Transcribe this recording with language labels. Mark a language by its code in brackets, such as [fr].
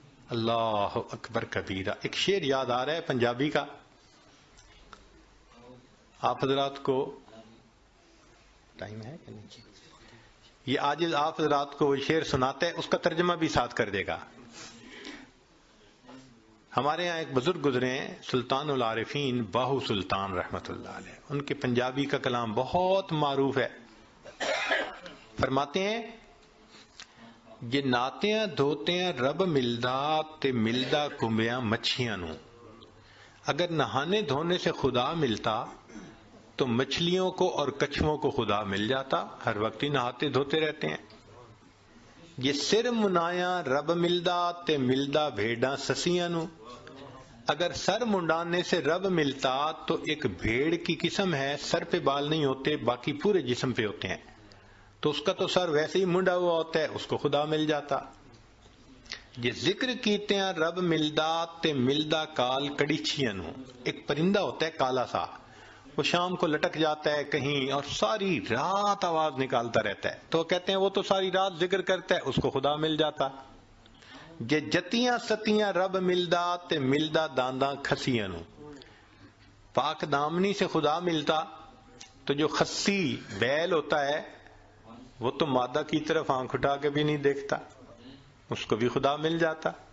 [ur] اللہ اکبر کبیرہ. ایک شعر یاد آ رہا ہے پنجابی کا، آپ حضرات کو ٹائم ہے کہ نہیں؟ یہ آج آپ حضرات کو وہ شعر سناتے ہیں، اس کا ترجمہ بھی ساتھ کر دے گا. ہمارے ہاں ایک بزرگ گزرے ہیں سلطان العارفین باہو سلطان رحمت اللہ علیہ، ان کے پنجابی کا کلام بہت معروف ہے. [pa] فرماتے ہیں یہ ناتیاں دھوتیاں رب ملدا تے ملدا کمبیاں مچھیاں نو. [ur] اگر نہانے دھونے سے خدا ملتا تو مچھلیوں کو اور کچھووں کو خدا مل جاتا، ہر وقت ہی نہاتے دھوتے رہتے ہیں. [pa] یہ سر منایا رب ملدا تے ملدا بھیڑاں سسیاں نو. [ur] اگر سر منڈانے سے رب ملتا تو ایک بھیڑ کی قسم ہے، سر پہ بال نہیں ہوتے باقی پورے جسم پہ ہوتے ہیں، تو اس کا تو سر ویسے ہی منڈا ہوا ہوتا ہے، اس کو خدا مل جاتا. [pa] یہ ذکر کیتے ہیں رب ملدا تے ملدا کال کڑیچیاں نو. [ur] ایک پرندہ ہوتا ہے کالا سا، وہ شام کو لٹک جاتا ہے کہیں اور ساری رات آواز نکالتا رہتا ہے، تو کہتے ہیں وہ تو ساری رات ذکر کرتا ہے، اس کو خدا مل جاتا. [pa] یہ جتیاں ستیاں رب ملدا تے ملدا دانداں کھسیاں نو. [ur] پاک دامنی سے خدا ملتا تو جو خسی بیل ہوتا ہے وہ تو مادہ کی طرف آنکھ اٹھا کے بھی نہیں دیکھتا، اس کو بھی خدا مل جاتا.